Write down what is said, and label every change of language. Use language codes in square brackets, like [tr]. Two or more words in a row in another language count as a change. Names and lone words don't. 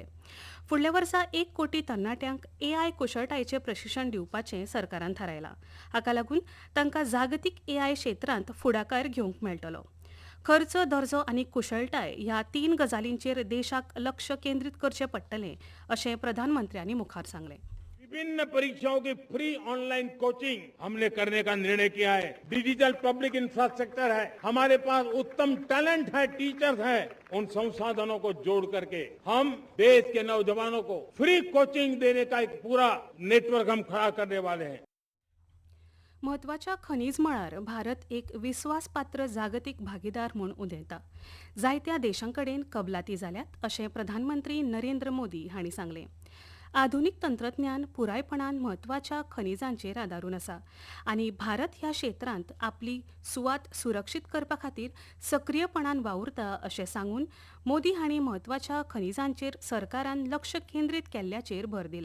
[kok] फुडल्या वर्सा 1 कोटी तरणाट्यांक AI कुशळटायेचें प्रशिक्षण दिवपाचें सरकारान थारायलां. हाका लागून तांकां जागतीक AI क्षेत्रांत फुडाकार घेवंक मेळटलो. खर्च, दर्जो आनी कुशळटाय ह्या 3 गजालींचेर देशाक लक्ष केंद्रीत करचें पडटलें अशें प्रधानमंत्र्यांनी मुखार सांगलें. [hi] विभिन्न परीक्षाओं की [en] free online coaching [hi] हमने करने का निर्णय किया है. [en] digital public infrastructure [hi] है, हमारे पास उत्तम टैलेंट है, टीचर्स हैं. उन संसाधनों को जोड़ करके हम देश के नौजवानों को [en] free coaching [hi] देने का एक पूरा नेटवर्क हम खड़ा करने वाले हैं. [kok] म्हत्वाच्या खनिज मळार भारत एक विस्वासपात्र जागतीक भागीदार म्हूण उदेता. जायत्या देशांकडेन कबलाती जाल्यात अशें प्रधानमंत्री नरेंद्र मोदी हांणी सांगलें. आधुनीक तंत्रज्ञान पुरायपणान म्हत्वाच्या खनिजांचेर आदारून आसा आनी भारत ह्या क्षेत्रांत आपली सुवात सुरक्षीत करपा खातीर सक्रीयपणान वावुरता अशें सांगून मोदी हांणी म्हत्वाच्या खनिजांचेर सरकारान लक्ष केंद्रीत केल्ल्याचेर भर दिला.